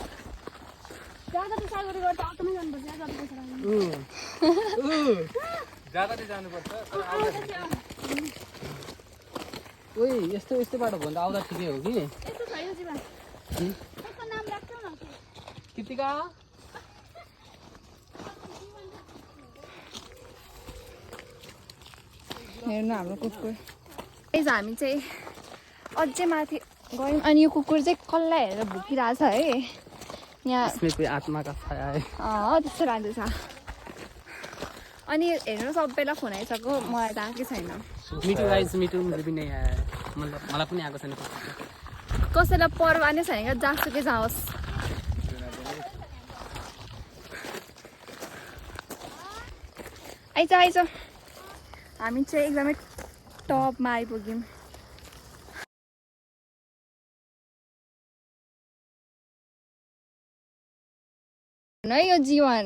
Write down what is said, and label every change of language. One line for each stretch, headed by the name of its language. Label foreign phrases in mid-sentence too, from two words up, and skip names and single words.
Nepali: ओइ यस्तो यस्तो बाटो भन्दा आउँदा ठिकै हो कि कृतिका हेर्नु हाम्रो कुकुर हामी चाहिँ अझै माथि गयौँ अनि यो कुकुर चाहिँ कसलाई हेरेर भुकिरहेछ है यहाँ
Hindi: इसमें कोई आत्मा का छाया है
Nepali: त्यस्तो लाग्दैछ अनि हेर्नु सबैलाई फोन आइसक्यो मलाई त आएकै छैन मिठो गाइस मिठो
Hindi: मुझे भी नहीं आया है
Nepali: मलाई पनि आएको छैन कसैलाई पर्वा नै छैन क्या जहाँसुकै जाओस् आइज हामी चाहिँ एकदमै टपमा आइपुग्यौँ है यो जीवन